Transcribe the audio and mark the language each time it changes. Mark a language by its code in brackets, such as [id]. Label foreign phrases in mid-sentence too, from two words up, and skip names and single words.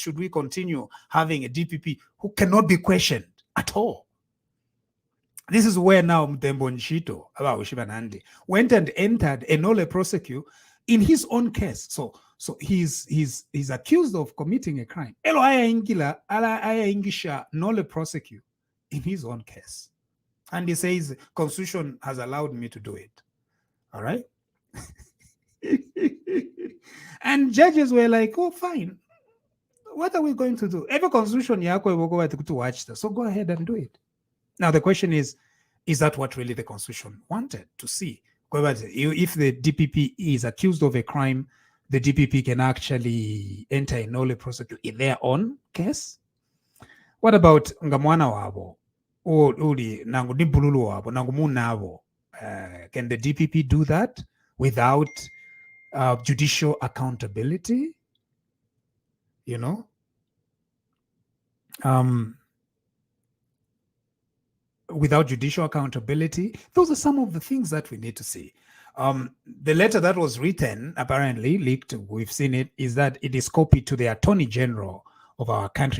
[en] Should we continue having a DPP who cannot be questioned at all? This is where now Mtembo Nshito went and entered a [la] nolle prosecute [en] in his own case. So he's accused of committing a crime. [bem] Elo aya ingisha [la] nolle prosecute [en] in his own case. And he says, Constitution has allowed me to do it. All right? And judges were like, oh, fine. What are we going to do? Every Constitution, to watch this. So go ahead and do it. Now, the question is that what really the Constitution wanted to see? If the DPP is accused of a crime, the DPP can actually enter a [la] nolle prosecute [en] in their own case? What about [bem] Ngamwana wabo? Uli nangu nibululu wabo, nangu munabo? [en] Can the DPP do that without judicial accountability? Without judicial accountability? Those are some of the things that we need to see. The letter that was written, apparently leaked, we've seen it, is that it is copied to the Attorney General of our country.